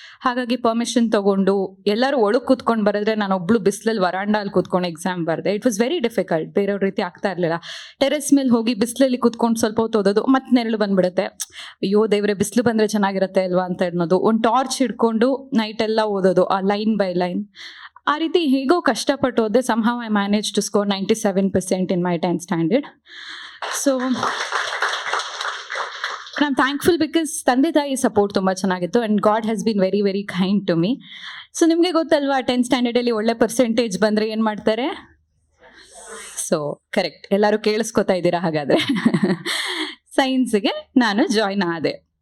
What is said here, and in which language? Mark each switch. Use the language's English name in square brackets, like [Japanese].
[Kannada] ಹಾಗಾಗಿ ಪರ್ಮಿಷನ್ ತೊಗೊಂಡು ಎಲ್ಲರೂ ಒಳಗೆ ಕೂತ್ಕೊಂಡು ಬರೆದ್ರೆ ನಾನು ಒಬ್ಳು ಬಿಸಿಲಲ್ಲಿ ವರಾಂಡಲ್ಲಿ ಕೂತ್ಕೊಂಡು ಎಕ್ಸಾಮ್ ಬರೆದೆ. [English] it was very difficult, [Kannada] ಬೇರೆಯವ್ರ ರೀತಿ ಆಗ್ತಾ ಇರಲಿಲ್ಲ. ಟೆರೆಸ್ ಮೇಲೆ ಹೋಗಿ ಬಿಸಿಲಲ್ಲಿ ಕೂತ್ಕೊಂಡು ಸ್ವಲ್ಪ ಹೊತ್ತು ಓದೋದು, ಮತ್ತೆ ನೆರಳು ಬಂದ್ಬಿಡುತ್ತೆ, ಅಯ್ಯೋ ದೇವ್ರೆ ಬಿಸಿಲು ಬಂದರೆ ಚೆನ್ನಾಗಿರುತ್ತೆ ಅಲ್ವಾ ಅಂತ ಅನ್ನೋದು. ಒಂದು ಟಾರ್ಚ್ ಹಿಡ್ಕೊಂಡು ನೈಟೆಲ್ಲ ಓದೋದು, ಆ ಲೈನ್ ಬೈ ಲೈನ್. ಆ ರೀತಿ ಹೇಗೋ ಕಷ್ಟಪಟ್ಟು ಹೋದೆ. [English] somehow I managed to score 97% in my 10th standard. So I'm thankful because [Kannada] ತಂದೆ ತಾಯಿ ಸಪೋರ್ಟ್ ತುಂಬ ಚೆನ್ನಾಗಿತ್ತು [English] And God has been very very kind to me. [Kannada] So ನಿಮಗೆ ಗೊತ್ತಲ್ವಾ 10th ಸ್ಟ್ಯಾಂಡರ್ಡಲ್ಲಿ ಒಳ್ಳೆ ಪರ್ಸೆಂಟೇಜ್ ಬಂದರೆ ಏನು ಮಾಡ್ತಾರೆ? ಸೊ ಕರೆಕ್ಟ್, ಎಲ್ಲರೂ ಕೇಳಿಸ್ಕೊತಾ ಇದ್ದೀರಾ ಹಾಗಾದರೆ. ಸೈನ್ಸ್ಗೆ ನಾನು ಜಾಯ್ನ್ ಆದೆ.